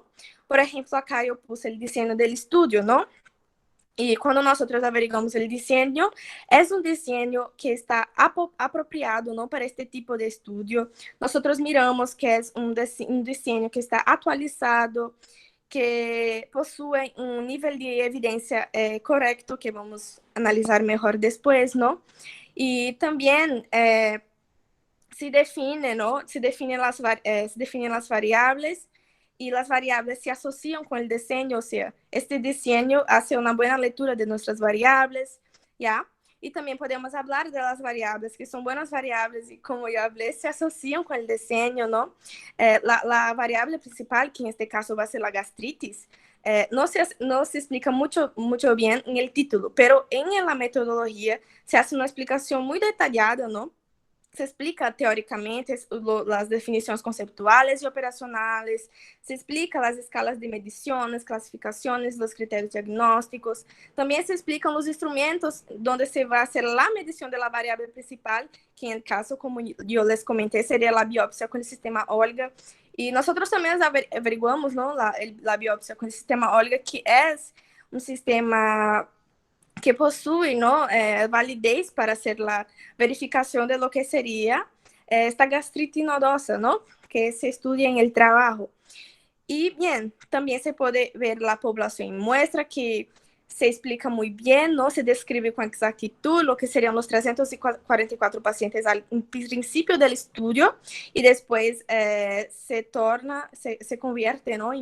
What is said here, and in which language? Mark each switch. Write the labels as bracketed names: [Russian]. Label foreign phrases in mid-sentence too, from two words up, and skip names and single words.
[Spanish] Por ejemplo, acá yo puse el diseño del estudio, ¿no? Y cuando nosotros averiguamos el diseño, es un diseño que está apropiado, ¿no? Para este tipo de estudio. Nosotros miramos que es un diseño que está actualizado, [Portuguese] que possui um nível de evidência correto, que vamos analisar melhor depois, não? E também se define, ¿no? [Spanish] Se definen las variables y las variables se asocian con el diseño, o sea, este diseño hace una buena lectura de nuestras variables, ¿ya? Y también podemos hablar de las variables, que son buenas variables y como yo hablé, se asocian con el diseño, ¿no? La variable principal, que en este caso va a ser la gastritis, no se explica mucho bien en el título, pero en la metodología se hace una explicación muy detallada, ¿no? Se explica teóricamente [Portuguese] as definições conceptuais e operacionais, se explica as escalas de medições, classificações, os critérios diagnósticos, também se explicam os instrumentos onde se vai fazer a medição da variável principal, que em caso, como eu les comentei, seria a biópsia com o sistema Olga, e nós também averiguamos, não, a biópsia com o sistema Olga, que é um sistema que possui, [Spanish] ¿no? Validez para hacer la verificación de lo que sería esta gastritis nodosa, ¿no? Que se estudia en el trabajo. Y bien, también se puede ver la población en muestra, que se explica muy bien, ¿no? Se describe con exactitud lo que serían los 344 pacientes al principio del estudio y después se convierte, ¿no?